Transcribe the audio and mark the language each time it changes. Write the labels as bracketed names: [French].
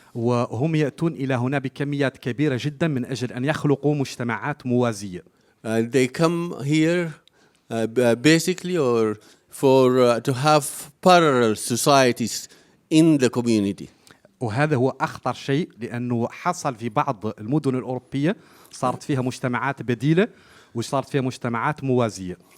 [Arabic] وهم يأتون إلى هنا بكميات كبيرة جدا من أجل أن يخلقوا مجتمعات موازية. [English] And they come here basically or for to have parallel societies in the community. [Arabic] وهذا هو أخطر شيء لأنه حصل في بعض المدن الأوروبية صارت فيها مجتمعات بديلة وصارت فيها مجتمعات موازية.